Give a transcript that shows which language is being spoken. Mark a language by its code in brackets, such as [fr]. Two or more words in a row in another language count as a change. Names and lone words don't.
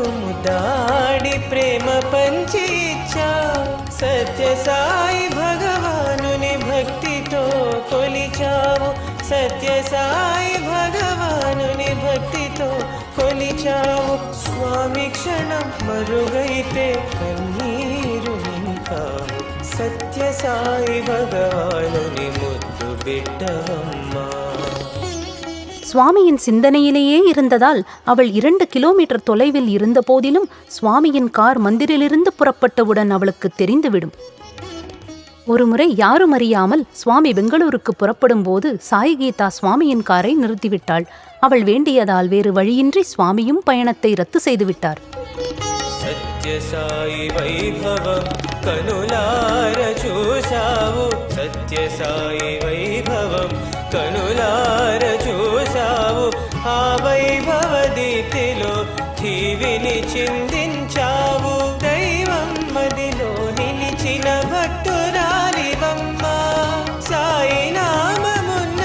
[te] ముదాడి ప్రేమ పంచి ఇచ్చా, సత్య సాయి భగవానుని భక్తితో కొలిచావు, సత్య సాయి భగవానుని భక్తితో కొలిచావు, స్వామి క్షణం మరుగైతే కన్నీరు నింపావు, సత్య సాయి భగవానుని ముద్దు బిడ్డవమ్మా. [ta] சுவாமியின் சிந்தனையிலேயே இருந்ததால் அவள் 2 கிலோமீட்டர் தொலைவில் இருந்த போதிலும் சுவாமியின் கார் மந்திரிலிருந்து புறப்பட்டவுடன் அவளுக்கு தெரிந்துவிடும். ஒருமுறை யாரும் அறியாமல் சுவாமி பெங்களூருக்கு புறப்படும் போது சாய் கீதா சுவாமியின் காரை நிறுத்திவிட்டாள். அவள் வேண்டியதால் வேறு வழியின்றி சுவாமியும் பயணத்தை ரத்து செய்துவிட்டார். [te] సత్య సాయి వైభవం కనులార చూసావు, సత్య సాయి వైభవం కనులార చూసావు, ఆ వైభవ దీప్తిలో ఠీవిని చిందించావు, దైవం మదిలో నిలిచిన భక్తురాలివమ్మా, సాయి నామమున్న